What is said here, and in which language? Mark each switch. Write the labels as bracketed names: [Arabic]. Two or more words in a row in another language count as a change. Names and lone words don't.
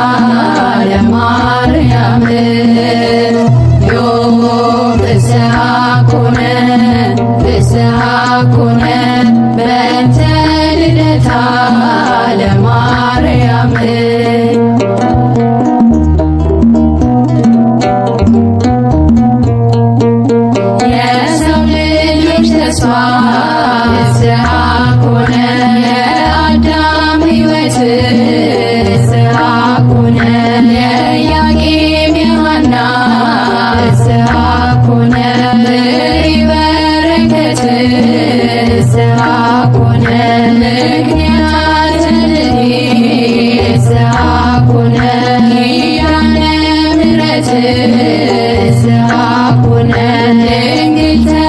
[Geez] ለማርያም ዮም ፍስሐ ኮነ ፍስሐ ኮነ በእንተ ልደታ [Amharic] ለማርያም የሰው ልጆች ተስፋ [Geez] ፍስሐ ኮነ [Amharic] የአዳም ሕይወት [Geez] ፍስሐ ኮነ የኢያቄም የሐና ፍስሐ ኮነ ፍሬ በረከት ፍስሐ ኮነ ምክንያተ ልደት ፍስሐ ኮነ ኪዳነ ምሕረት ፍስሐ ኮነ ድንግል